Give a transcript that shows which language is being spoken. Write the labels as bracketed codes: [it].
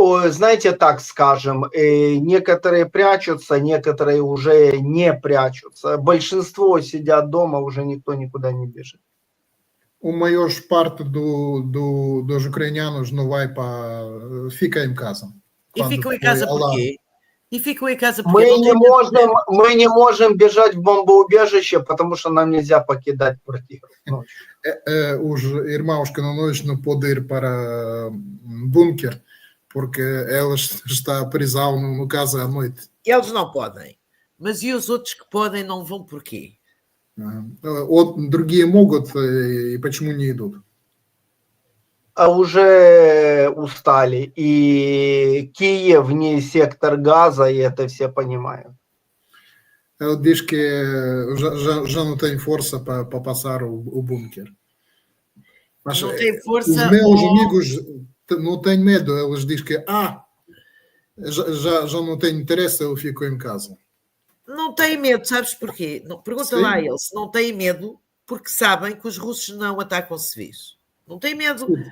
[ru] Знаете, так скажем, некоторые прячутся, некоторые уже не прячутся. Большинство сидят дома, уже никто никуда не бежит. [pt] O maior parte dos ucranianos não vai para... Fica em casa. E ficam em casa porquê? E ficam em casa porque [ru] мы не можем бежать в бомбоубежище, потому что нам нельзя покидать квартиру. [pt] Os irmãos que não podem ir para bunker porque elas está prisão no casa à noite. Eles não podem. Mas e os outros que podem não vão porquê? [ru] Другие могут, и почему не идут? А уже устали. И Киев не сектор газа, и это все понимают. [pt] Ele diz que já não tem força para passar o bunker. Mas não tem força. Os meus amigos não têm medo. Eles dizem que já não tem interesse, eu fico em casa. Não têm medo, sabes porquê? Pergunta lá a ele se não têm medo porque sabem que os russos não atacam civis. Não têm medo.